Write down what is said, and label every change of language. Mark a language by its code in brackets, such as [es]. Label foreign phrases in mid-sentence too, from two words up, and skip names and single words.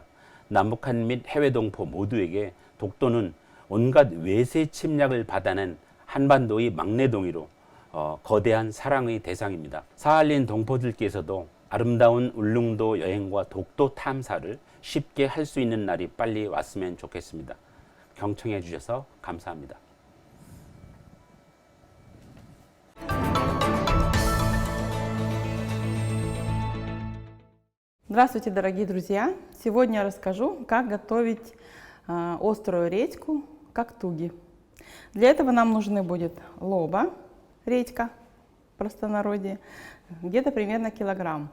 [ko] 남북한 및 해외 동포 모두에게 독도는 온갖 외세 침략을 받아낸 한반도의 막내동이로 거대한 사랑의 대상입니다. 사할린 동포들께서도 아름다운 울릉도 여행과 독도 탐사를 쉽게 할 수 있는 날이 빨리 왔으면 좋겠습니다. 경청해 주셔서 감사합니다. [ru] Здравствуйте, дорогие друзья! Сегодня я расскажу, как готовить острую редьку коктуги. Для этого нам нужны будет лоба, редька в простонародье, где-то примерно килограмм.